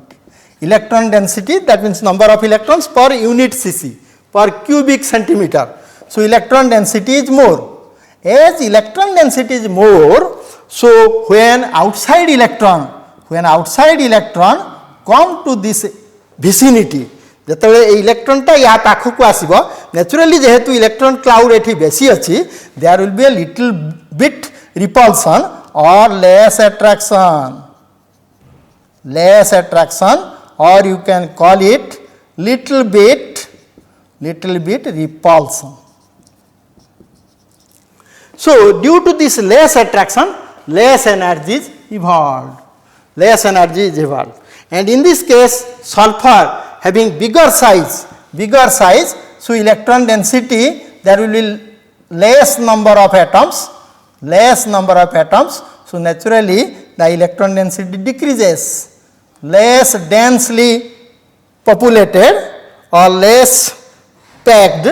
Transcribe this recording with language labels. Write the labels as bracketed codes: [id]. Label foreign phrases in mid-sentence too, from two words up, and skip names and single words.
[en] Electron density, that means number of electrons per unit cc, per cubic centimeter. So electron density is more. As electron density is more, so when outside electron come to this vicinity, [or] ଯେତେବେଳେ এই ଇଲେକ୍ଟ୍ରନଟା ୟା ପାଖକୁ ଆସିବ, ନ୍ୟାଚୁରାଲି ଯେହେତୁ [en] electron cloud [or] ଏଠି ବେଶୀ ଅଛି, [en] there will be a little bit repulsion or less attraction, or you can call it little bit repulsion. So due to this less attraction, less energy is evolved, and in this case sulfur having bigger size, so electron density, there will be less number of atoms, so naturally the electron density decreases, less densely populated or less packed.